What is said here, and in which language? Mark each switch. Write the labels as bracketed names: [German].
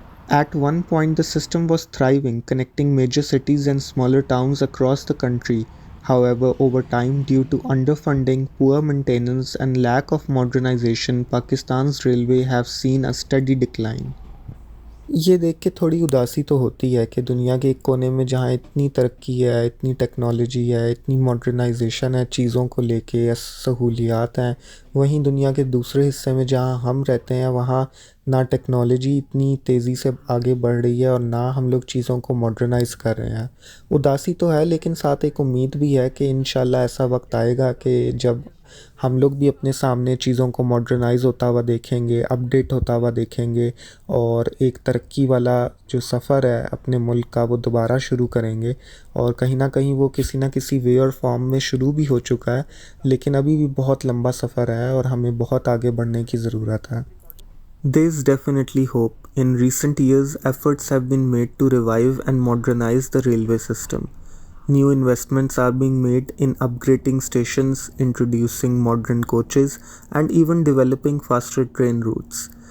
[English] At one point, the system was thriving, connecting major cities and smaller towns across the country. However, over time, due to underfunding, poor maintenance, and lack of modernization, Pakistan's railway have seen a steady decline. [Hindi] ये देख के थोड़ी उदासी तो होती है कि दुनिया के एक कोने में जहाँ इतनी तरक्की है, इतनी टेक्नोलॉजी है, इतनी मॉडर्नाइजेशन है चीज़ों को लेके या सहूलियात हैं, वहीं दुनिया के दूसरे हिस्से में जहाँ हम रहते हैं वहाँ ना टेक्नोलॉजी इतनी तेज़ी से आगे बढ़ रही है और ना हम लोग चीज़ों को मॉडर्नाइज़ कर रहे हैं। उदासी तो है लेकिन साथ एक उम्मीद भी है कि इंशाल्लाह ऐसा वक्त आएगा कि जब हम लोग भी अपने सामने चीज़ों को मॉडर्नाइज़ होता हुआ देखेंगे, अपडेट होता हुआ देखेंगे और एक तरक्की वाला जो सफ़र है अपने मुल्क का वो दोबारा शुरू करेंगे और कहीं न कहीं वो किसी न किसी वे और फॉर्म में शुरू भी हो चुका है, लेकिन अभी भी बहुत लंबा सफ़र है और हमें बहुत आगे बढ़ने की ज़रूरत है। [English] There's definitely hope. In recent years, efforts have been made to revive and modernize the railway system. New investments are being made in upgrading stations, introducing modern coaches, and even developing faster train routes.